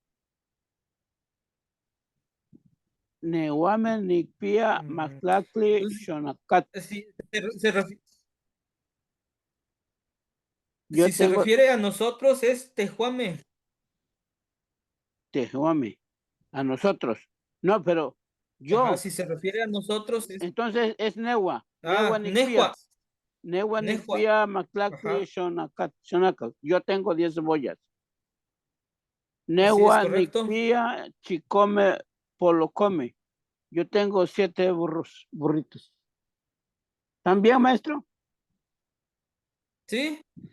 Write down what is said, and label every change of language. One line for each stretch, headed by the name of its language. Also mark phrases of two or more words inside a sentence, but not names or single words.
Nahuatl languages: Newame, Nikpia, Maclacti, Shonakat.
Spanish: Sí, Yo si se tengo refiere a nosotros es tejuame. Tehuame. A nosotros. No, pero yo. Ajá, si se refiere a nosotros es. Entonces es Newa. Ah,
Nahuatl languages: Newa Nikpia. nejua. Newa Nejua. Nikpia, Maclacti,
Spanish: Ajá.
Nahuatl languages: Shonakat.
Spanish: Yo tengo 10 cebollas. Sí, es
Nahuatl languages: Newa
Spanish: correcto.
Nahuatl languages: Nikpia, Chicome, Polocome.
Spanish: Yo tengo 7 burritos. ¿También, maestro? Sí,